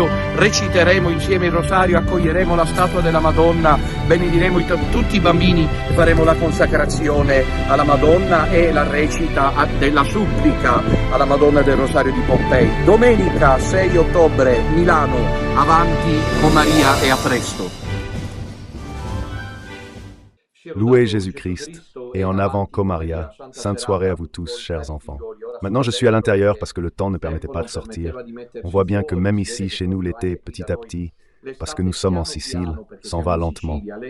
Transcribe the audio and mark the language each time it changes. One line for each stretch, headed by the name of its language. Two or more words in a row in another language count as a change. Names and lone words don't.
Italian: Reciteremo insieme il Rosario, accoglieremo la statua della Madonna, benediremo tutti i bambini e faremo la consacrazione alla Madonna e la recita della supplica alla Madonna del Rosario di Pompei. Domenica 6 ottobre, Milano, avanti con Maria e a presto.
French: Louez Jésus-Christ et en avant comme Maria. Sainte soirée à vous tous, chers enfants. Maintenant, je suis à l'intérieur parce que le temps ne permettait pas de sortir. On voit bien que même ici, chez nous, l'été, petit à petit, parce que nous sommes en Sicile, s'en va lentement.